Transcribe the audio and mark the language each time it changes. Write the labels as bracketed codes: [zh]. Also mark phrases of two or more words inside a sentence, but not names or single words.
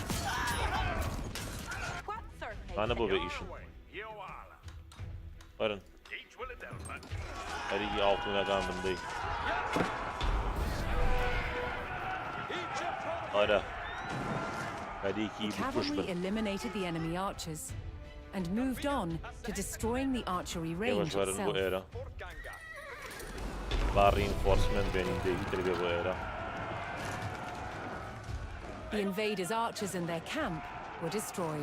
[ckb] ئانە بۆ بە ئیشن وەرن خەریکی ئاڵتوونەکان بندەی ئارە [en] The cavalry eliminated the enemy archers and moved on to destroying the archery range itself. The invaders' archers and their camp were destroyed.